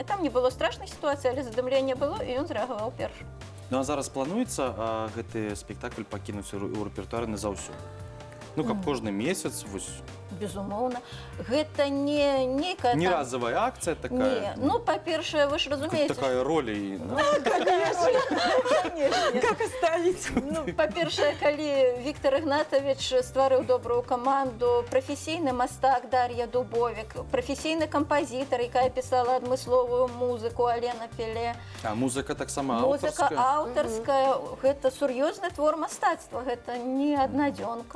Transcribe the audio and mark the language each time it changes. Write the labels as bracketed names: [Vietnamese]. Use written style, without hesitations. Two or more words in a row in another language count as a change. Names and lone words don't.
[Belarusian] Там не было страшнай сітуацыі, але задымленне было, і ён зрэагаваў першы. Ну а зараз плануецца гэты спектакль пакінуць у рэпертуары назаўсёды? Ну, каб кожны месяц, вось, Безумоўна. Гэта не нейкая не там- разовая акция Не, такая, ну, па-першае, вы ж разумееце, такая роля. [Russian] И, ну, Как оставить? [Belarusian] ну, па-першае, калі Віктор Ігнатович стварыў добрую каманду, прафесійны мастак Дар'я Дубовік, прафесійны кампазітар, якая пісала адмысловую музыку, Алена Пеле, а музыка таксама музыка аўтарская. аўтарская, гэта сур'ёзны твор мастацтва, гэта не аднадзёнка.